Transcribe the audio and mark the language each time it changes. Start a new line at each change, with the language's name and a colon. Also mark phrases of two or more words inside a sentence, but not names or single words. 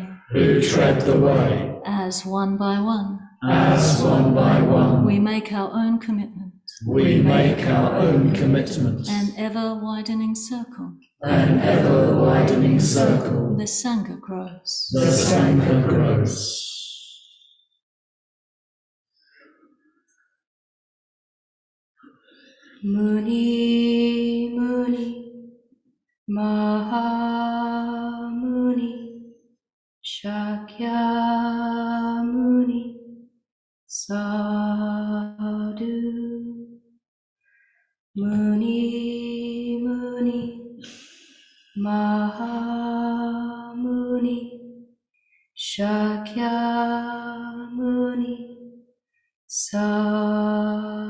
English: who tread the way, as one by one. as one by one. We make our own commitment, We make our own commitment, an ever widening circle. an ever widening circle. The Sangha grows. The Sangha grows.
Pali: Muni Muni Maha Muni Shakya Muni Sadhu Muni Muni Maha Muni Shakya Muni Sadhu